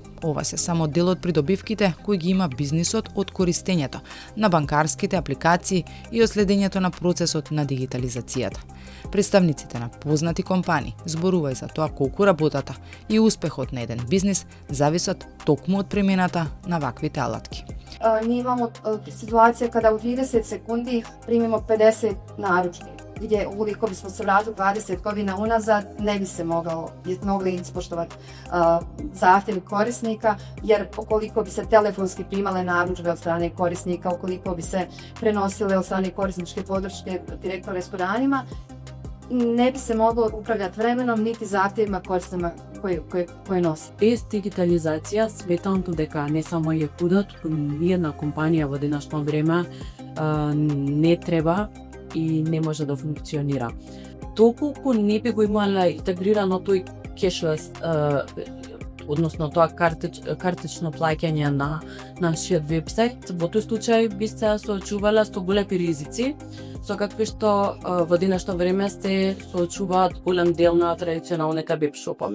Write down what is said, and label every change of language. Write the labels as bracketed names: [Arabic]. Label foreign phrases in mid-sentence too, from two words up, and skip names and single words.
[Macedonian] Ова се само дел од придобивките кои ги има бизнисот од користењето на банкарските апликации и од следењето на процесот на дигитализацијата. Представниците на познати компании зборуваат за тоа колку работата и успехот на еден бизнис зависат токму од примената на ваквите алатки. Ние имамо ситуација [Bosnian] када у 30 секунди примимо 50 наручки, где ukoliko bismo se vratili 20 godina unazad, ne bi se mogli ispoštovati zahtjevi korisnika, jer ukoliko bi se telefonski primale narudžbe od strane korisnika, ukoliko bi se prenosile od strane korisničke podrške direktno restoranima, ne bi se moglo upravljati vremenom niti zahtjevima korisnika koje nosi. [Macedonian] Без дигитализација, сметам дека не само е пудот, ни една компанија во денешно време не треба и не може да функционира. Доколку не би го имала интегрирано тој кешлес, односно тоа картично плаќање на нашиот вебсайт, во тој случај би се соочувала со големи ризици, со какви што во денешно време се соочуваат голем дел на традиционалните вебшопови.